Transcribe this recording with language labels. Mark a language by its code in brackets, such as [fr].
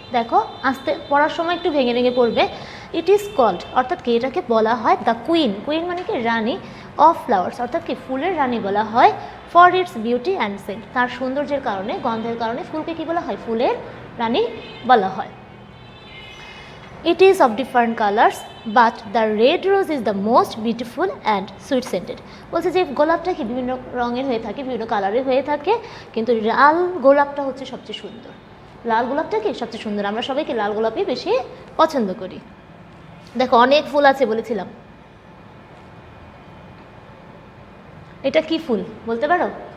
[bn] দেখো আস্তে পড়ার সময় একটু ভেঙে ভেঙে পড়বে। [en] it is called [bn] অর্থাৎ কি এটাকে বলা হয় [en] the queen, [bn] কুইন মানে কি রানী, [en] of flowers [bn] অর্থাৎ কি ফুলের রানী বলা হয়, [en] for its beauty and scent [bn] তার সৌন্দর্যের কারণে গন্ধের কারণে ফুলকে কি বলা হয়, ফুলের রানী বলা হয়। [en] It is of different colors but the red rose is the most beautiful and sweet scented। [bn] বলছে যে গোলাপটা কি বিভিন্ন রঙের হয়ে থাকে, বিভিন্ন কালারের হয়ে থাকে, কিন্তু লাল গোলাপটা হচ্ছে সবচেয়ে সুন্দর। লাল গোলাপটা কি সবচেয়ে সুন্দর, আমরা সবাইকে লাল গোলাপই বেশি পছন্দ করি। দেখো অনেক ফুল আছে বলেছিলাম, এটা কি ফুল বলতে পারো?